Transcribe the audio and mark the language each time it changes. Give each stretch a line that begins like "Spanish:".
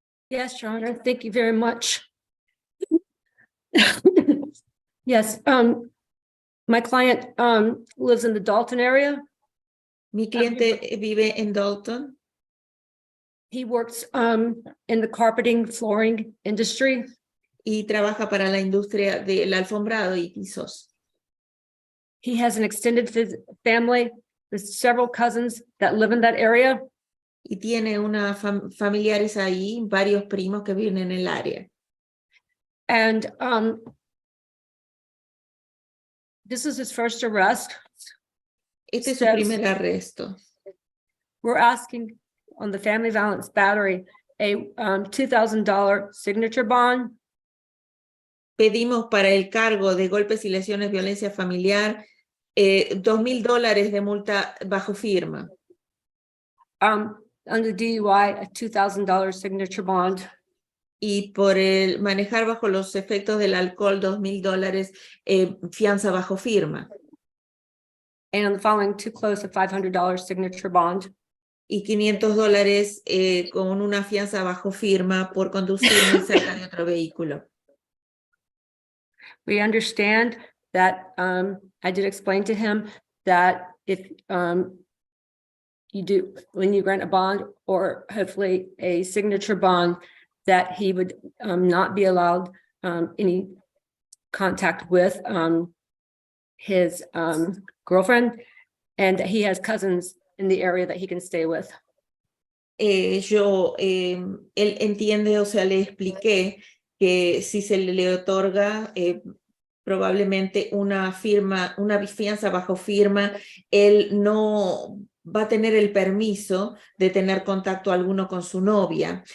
English: Yes, Your Honor, thank you very much. Yes, my client lives in the Dalton area.
Spanish: Mi cliente vive en Dalton.
English: He works in the carpeting flooring industry.
Spanish: Y trabaja para la industria del alfombrado y pisos.
English: He has an extended family with several cousins that live in that area.
Spanish: Y tiene una familiares ahí, varios primos que viven en el área.
English: And this is his first arrest.
Spanish: Este es su primer arresto.
English: We're asking on the family violence battery a $2,000 signature bond.
Spanish: Pedimos para el cargo de golpes y lesiones, violencia familiar, $2,000 de multa bajo firma.
English: Under DUI, a $2,000 signature bond.
Spanish: Y por el manejar bajo los efectos del alcohol, $2,000 fianza bajo firma.
English: And on the following two close, a $500 signature bond.
Spanish: Y $500 con una fianza bajo firma por conducir muy cerca de otro vehículo.
English: We understand that I did explain to him that if you do, when you grant a bond or hopefully a signature bond, that he would not be allowed any contact with his girlfriend, and that he has cousins in the area that he can stay with.
Spanish: Él entiende, o sea, le expliqué que si se le otorga probablemente una fianza bajo firma, él no va a tener el permiso de tener contacto alguno con su novia.